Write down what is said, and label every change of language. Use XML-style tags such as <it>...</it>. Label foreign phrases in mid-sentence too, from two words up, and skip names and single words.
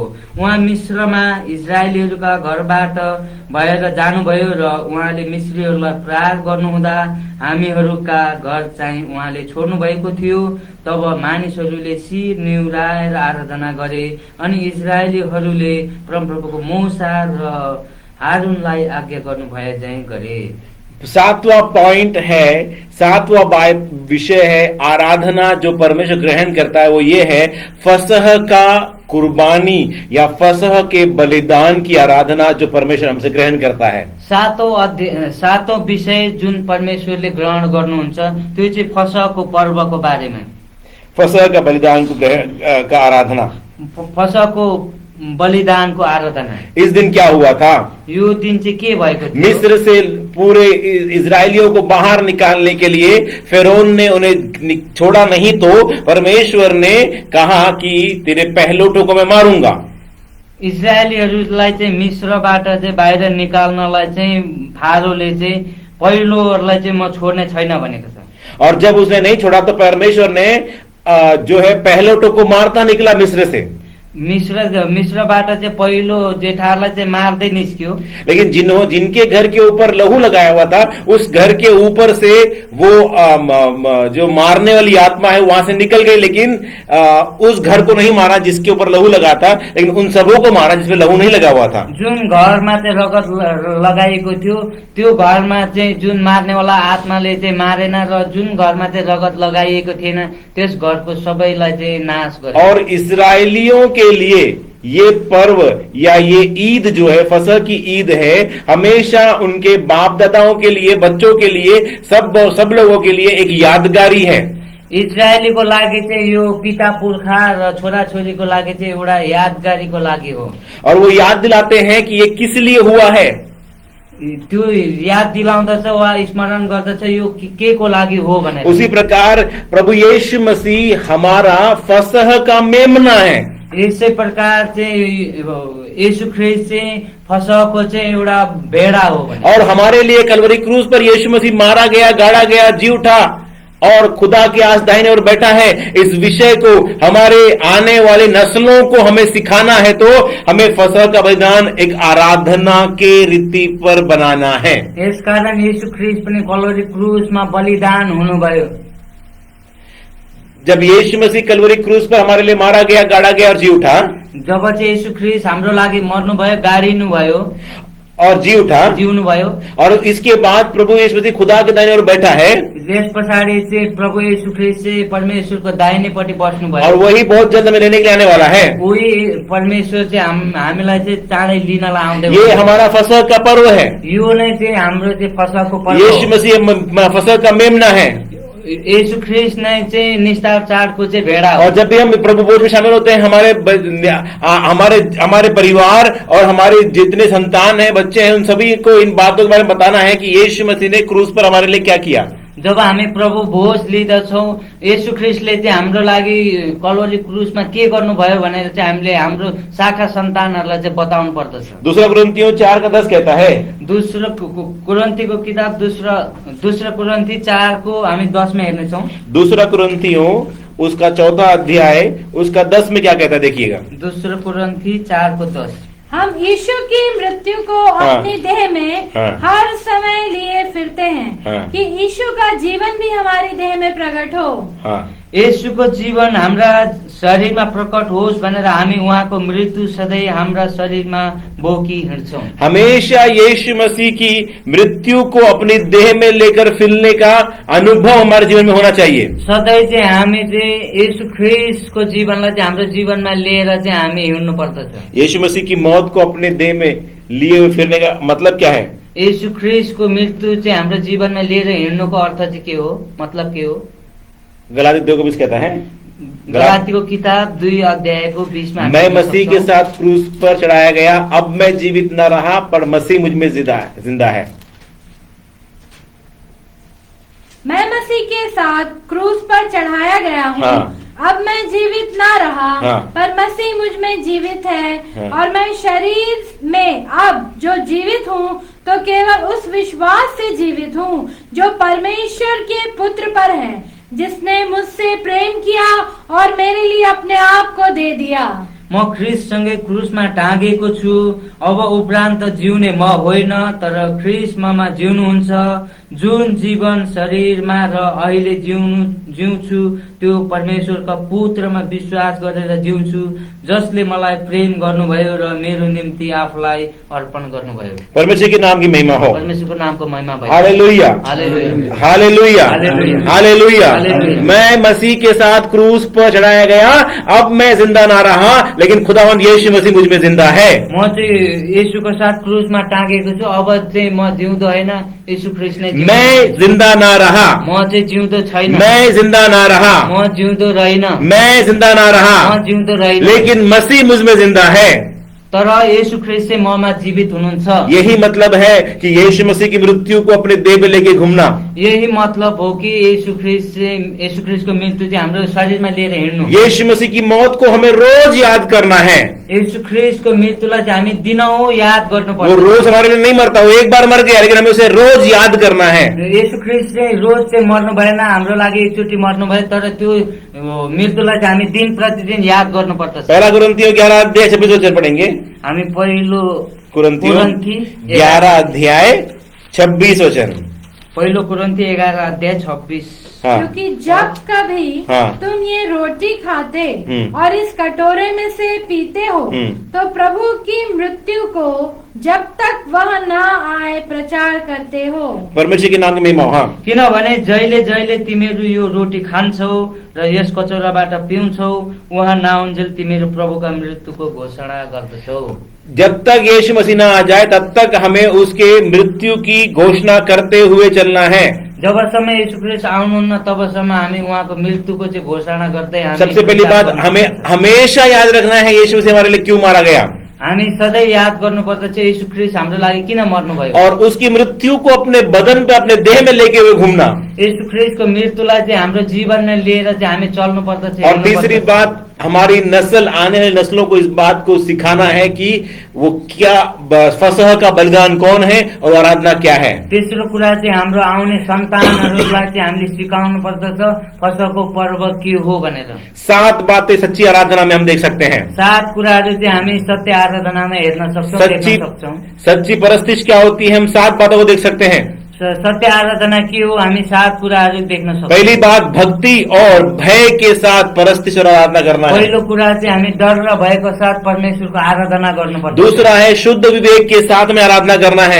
<ne>उहाँ मिश्रमा इजरायलीहरूका घरबाट भएर जानुभयो र उहाँले मिश्रीहरूलाई प्रहार गर्नुहुँदा हामीहरूका घर चाहिँ उहाँले छोड्नु भएको थियो। तब मानिसहरूले शिर निहुराएर आराधना गरे अनि इजरायलीहरूले परमप्रभुको मूसा र हारूनलाई आज्ञा गर्नु भए चाहिँ गरे।</ne> <hi>7वां पॉइंट है, 7वां विषय है आराधना जो परमेश्वर ग्रहण करता है, वो ये है फसह का कुर्बानी या फसह के बलिदान की आराधना जो परमेश्वर हमसे ग्रहण करता है।</hi> <ne>7औं विषय जुन परमेश्वरले ग्रहण गर्नुहुन्छ त्यो चाहिँ फसहको पर्वको बारेमा।</ne> <hi>फसह का बलिदान का आराधना,</hi> <ne>फसहको बलिदानको आराधना।</ne> <hi>इस दिन क्या हुआ था?</hi> <ne>यो दिन चाहिँ के भएको थियो?</ne> <hi>मिस्र से पूरे इजरायलियों को बाहर निकालने के लिए फिरौन ने उन्हें छोड़ा नहीं, तो परमेश्वर ने कहा कि तेरे पहलोटों को मैं मारूंगा।</hi> <ne>इजरायलीहरूलाई चाहिँ मिस्रबाट चाहिँ बाहिर निकाल्नलाई चाहिँ फारोले चाहिँ पहिलोहरूलाई चाहिँ म छोड्ने छैन भनेको छ।</ne> <hi>और जब उसने नहीं छोड़ा तो परमेश्वर ने जो है पहलोटों को मारता निकला मिस्र से।</hi> <ne>मिश्रबाट चाहिँ पहिलो जेठालाई चाहिँ मार्दै निस्क्यो।</ne> <hi>लेकिन जिनके घर के ऊपर लहू लगाया हुआ था, उस घर के ऊपर से वो जो मारने वाली आत्मा है वहां से निकल गई, लेकिन उस घर को नहीं मारा जिसके ऊपर लहू लगा था, लेकिन उन सबों को मारा जिसमें लहू नहीं लगा हुआ था।</hi> <ne>जुन घरमा चाहिँ रगत लगाएको थियो त्यो घरमा चाहिँ जुन मार्नेवाला आत्माले चाहिँ मारेन, र जुन घरमा चाहिँ रगत लगाइएको थिएन त्यस घरको सबैलाई चाहिँ नाश गर्यो।</ne> <hi>और इस्राएलियों के लिए ये पर्व या ये ईद जो है, फसह की ईद है, हमेशा उनके बाप दादाओं के लिए, बच्चों के लिए, सब लोगों के लिए एक यादगारी है।</hi> <ne>इजरायलीको लागि चाहिँ यो पिता पुर्खा र छोराछोरीको लागि चाहिँ एउटा यादगारीको लागि हो।</ne> <hi>और वो याद दिलाते हैं कि ये किस लिए हुआ है।</hi> <ne>त्यो याद दिलाउँदछ वा स्मरण गर्दछ यो के को लागि हो भनेर।</ne> <hi>उसी प्रकार प्रभु यीशु मसीह हमारा फसह का मेमना है।</hi> <ne>यसै प्रकार चाहिँ यीशु ख्रीष्ट चाहिँ फसहको चाहिँ एउटा भेडा हो भने।</ne> <hi>और हमारे लिए कलवरी क्रूज पर यीशु मसीह मारा गया, गाड़ा गया, जी उठा और खुदा के आस दाहिने ओर बैठा है। इस विषय को हमारे आने वाली नस्लों को हमें सिखाना है, तो हमें फसह का बलिदान एक आराधना के रीति पर बनाना है।</hi> <ne>यसकारण यीशु ख्रीष्ट पनि कलवरी क्रुसमा बलिदान हुनुभयो।</ne> <hi>जब यीशु मसीह कलवरी क्रूज पर हमारे लिए मारा गया, गाड़ा गया और जी उठा,</hi> <ne>जब चाहिँ यीशु ख्रीष्ट हाम्रो लागि मर्नुभयो, गाडिनुभयो</ne> <hi>और जी उठा,</hi> <ne>जिउनुभयो,</ne> <hi>और इसके बाद प्रभु यीशु मसीह खुदा के दाहिने ओर बैठा है,</hi> <ne>त्यस पछाडि चाहिँ प्रभु यीशु ख्रीष्ट चाहिँ परमेश्वरको दाहिनेपट्टि बस्नुभयो।</ne> <hi>और वही बहुत जल्द हमें लेने के लिए आने वाला है।</hi> <ne>उही परमेश्वर चाहिँ हामीलाई चाहिँ चाँडै लिनलाई आउँदै।</ne> <hi>ये हमारा फसह का पर्व है।</hi> <ne>यो नै चाहिँ हाम्रो चाहिँ फसहको पर्व हो।</ne> <hi>यीशु मसीह फसह का मेमना है।</hi> <ne>यीशु ख्रीष्ट नै चाहिँ निस्तार चाडको चाहिँ भेडा हो।</ne> <hi>और जब भी हम प्रभु भोज में शामिल होते हैं, हमारे परिवार और हमारे जितने संतान हैं, बच्चे हैं, उन सभी को इन बातों के बारे में बताना है कि यीशु मसीह ने क्रूस पर हमारे लिए क्या किया।</hi> <ne>जब हामी प्रभु भोज लिँदछौँ, यीशु ख्रीष्टले चाहिँ हाम्रो लागि कलवरी क्रुसमा के गर्नुभयो भनेर चाहिँ हामीले हाम्रो शाखा सन्तानहरूलाई चाहिँ बताउनु पर्दछ।</ne> <hi>दूसरा कुरिन्थियों 4:10 कहता है,</hi> <ne>दोस्रो कुरिन्थीको किताब दूसरा कुरिन्थी 4 हामी 10 में हेर्नेछौँ।</ne> <hi>दूसरा कुरिन्थियों उसका 4 अध्याय उसका 10 में क्या कहता है, देखिएगा। दूसरा कुरिन्थी 4:10। हम यीशु की मृत्यु को अपनी देह में हर समय लिए फिरते हैं कि यीशु का जीवन भी हमारी देह में प्रकट हो।</hi> <ne>यीशुको जीवन हाम्रा शरीरमा प्रकट होस् भनेर हामी उहाँको मृत्यु सधैँ हाम्रा शरीरमा बोकी हिँड्छौँ।</ne> <hi>हमेशा यीशु मसीह की मृत्यु को अपनी देह में लेकर फिरने का अनुभव हमारे जीवन में होना चाहिए।</hi> <ne>सधैँ चाहिँ हामी चाहिँ यीशु ख्रीष्टको जीवनलाई चाहिँ हाम्रो जीवनमा लिएर चाहिँ हामी हिँड्नु पर्दछ।</ne> <hi>यीशु मसीह की मौत को अपने देह में लिए हुए फिरने का मतलब क्या है?</hi> <ne>यीशु ख्रीष्टको मृत्यु चाहिँ हाम्रो जीवनमा लिएर हिँड्नुको अर्थ चाहिँ के हो, मतलब के हो?</ne> <hi>गलाती 2:20 कहता है,</hi> <ne>गलातीको किताब 2 अध्यायको 20 में,</ne> <hi>मैं मसीह के साथ क्रूस पर चढ़ाया गया, अब मैं जीवित न रहा पर मसीह मुझ में जिंदा है। मैं मसीह के साथ क्रूस पर चढ़ाया गया हूँ। अब मैं जीवित ना रहा पर मसीह मुझ में जीवित है। और मैं शरीर में अब जो जीवित हूँ तो केवल उस विश्वास से जीवित हूँ जो परमेश्वर के पुत्र पर है, जिसने मुझसे प्रेम किया और मेरे लिए अपने आप को दे दिया।</hi> <ne>म ख्रीष्टसँगै क्रुसमा टाँगेको छु। अब उपरान्त जिउने म होइन, तर ख्रीष्ट ममा जिउनुहुन्छ। जुन जीवन शरीरमा र अहिले जिउँछु त्यो परमेश्वरका पुत्रमा विश्वास गरेर जिउँछु, जसले मलाई प्रेम गर्नुभयो र मेरो निम्ति आफूलाई अर्पण गर्नुभयो।</ne> <hi>परमेश्वर के नाम की महिमा हो।</hi> <ne>परमेश्वरको नामको महिमा भयो। हालेलुया, हालेलुया, हालेलुया, हालेलुया।</ne> <hi>मैं मसीह के साथ क्रूस पर चढ़ाया गया, अब मैं जिंदा ना रहा लेकिन खुदावंद यीशु मसीह मुझ में जिंदा है।</hi> <ne>म चाहिँ यीशुको साथ क्रुसमा टाँगेको छु। अब चाहिँ म जिउँदो होइन, यीशु ख्रीष्ट नै।</ne> <hi>मैं जिंदा ना रहा,</hi> <ne>म चाहिँ जिउँदो छैन।</ne> <hi>मैं जिंदा ना रहा,</hi> <ne>म जिउँदो रहेन।</ne> <hi>मैं जिंदा ना रहा,</hi> <ne>म जिउँदो रहेन,</ne> <hi>लेकिन मसीह मुझ में जिंदा है।</hi> <ne>तर यीशु ख्रीष्ट चाहिँ ममा जीवित हुनुहुन्छ।</ne> <hi>यही मतलब है कि यीशु मसीह की मृत्यु को अपने देह में लेके घूमना।</hi> <ne>यही मतलब हो कि यीशु ख्रीष्टको मृत्यु चाहिँ हाम्रो शरीरमा लिएर हिँड्नु।</ne> <hi>यीशु मसीह की मौत को हमें रोज याद करना है।</hi> <ne>यीशु ख्रीष्टको मृत्युलाई चाहिँ हामी दिनहुँ याद</ne> <hi>वो</hi> <ne>गर्नुपर्छ।</ne> <hi>रोज हमारे लिए नहीं मरता, वो एक बार मर गया, लेकिन हमें उसे रोज याद करना है।</hi> <ne>यीशु ख्रीष्ट चाहिँ रोज चाहिँ मर्नु भएन, हाम्रो लागि एकचोटि मर्नु भयो, तर त्यो मृत्युलाई चाहिँ हामी दिन प्रतिदिन याद गर्नुपर्छ।</ne> <hi>पहला कुरिन्थियों 11 अध्याय 26 वचन पढ़ेंगे।</hi> <ne>हामी पहिलो कुरिन्थियों कुरिन्थी 11 अध्याय 26 वचन। पहिलो कुरिन्थी 11 अध्याय 26।</ne> <hi>हाँ, क्योंकि जब कभी हाँ। तुम ये रोटी खाते हम्म। और इस कटोरे में से पीते हो हम्म। तो प्रभु की मृत्यु को जब तक वह न आए प्रचार करते हो। परमेश्वर के नाम की महिमा हो। हाँ,</hi> <ne>किनभने जहिले जहिले तिमीहरू यो रोटी खान्छौ र यस कचौराबाट पिउँछौ, उहाँ नआउन्जेल तिमीहरू प्रभुका मृत्युको घोषणा गर्दछौ।</ne> <hi>जब तक यीशु मसीह न आ जाए तब तक हमें उसके मृत्यु की घोषणा करते हुए चलना है।</hi> <ne>जबसम्म यीशु ख्रीष्ट आउनुहुन्न तबसम्म हामी उहाँको मृत्युको चाहिँ घोषणा गर्दै हामी</ne> <hi>सबसे पहली बात, हमें हमेशा याद रखना है यीशु मसीह हमारे लिए क्यों मारा गया</hi> <ne>हामी सधैँ याद गर्नुपर्दछ यीशु ख्रीष्ट हाम्रो लागि किन मर्नुभयो,</ne> <hi>और उसकी मृत्यु को अपने बदन पे, अपने देह में लेके हुए घूमना।</hi> <ne>यीशु ख्रीष्टको मृत्युलाई चाहिँ हाम्रो जीवनमा लिएर चाहिँ हामी चल्नु पर्दछ।</ne> <hi>और तीसरी बात, हमारी नस्ल, आने वाली नस्लों को इस बात को सिखाना है कि वो क्या फसह का बलिदान कौन है और आराधना क्या है।</hi> <ne>तेस्रो कुरा चाहिँ हाम्रो आउने सन्तानहरूलाई चाहिँ हामीले सिकाउनु पर्दछ फसहको पर्व के हो भनेर।</ne> <hi>7 बातें सच्ची आराधना में हम देख सकते हैं।</hi> <ne>7 कुराहरू चाहिँ हामी सत्य आराधनामा हेर्न सक्छौँ,</ne> <hi>सच्ची</hi> <ne>देख्न सक्छौँ।</ne> <hi>सच्ची परस्तिश क्या होती है, हम 7 बातों को देख सकते हैं।</hi> <ne>सत्य आराधना के हो, हामी 7 कुराहरू देख्न सक्छौँ।</ne> <hi>पहली बात, भक्ति और भय के साथ परस्तिश और आराधना करना है।</hi> <ne>पहिलो कुरा चाहिँ हामी डर र भयको साथ परमेश्वरको आराधना गर्नुपर्छ।</ne> <hi>दूसरा है शुद्ध विवेक के साथ में आराधना करना है।</hi>